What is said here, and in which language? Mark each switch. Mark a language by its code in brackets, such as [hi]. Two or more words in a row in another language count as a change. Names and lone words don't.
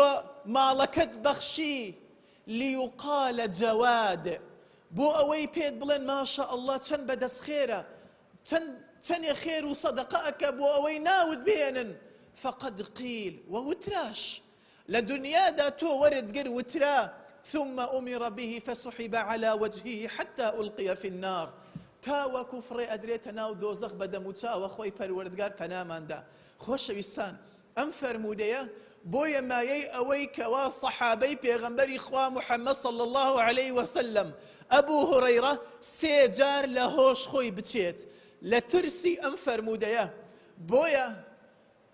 [ckb] ماڵەکەت بەخشی [ar] لیوقالە جەواد [ckb] بۆ ئەوەی پێت بڵێن [ar] ماشا ئەڵڵا [ckb] چەند بەدەست خێرە چەندێ خێر و سەدەقە ئەکە بۆ ئەوەی ناوت بێنن [ar] فەقەد قیل [ckb] وەوتراش لە دنیادا تۆ وەرتگر وترا [ar] ثم أمر به فسحب على وجهه حتى ألقي في النار [ckb] تاوەکو فڕێ ئەدرێتە ناو دۆزەخ بە دەم و چاوە خۆی پەروەردگار پەناماندا خۆشەویستان ئەم فەرموودەیە بۆیە مایەی ئەوەی کەوا سەحابەی پێغەمبەری خوا محەممەد [ar] صلی الله عليه وسلم [ckb] ئەبوو هورەیرە سێ جار لە هۆش خۆی بچێت لە ترسی ئەم فەرموودەیە بۆیە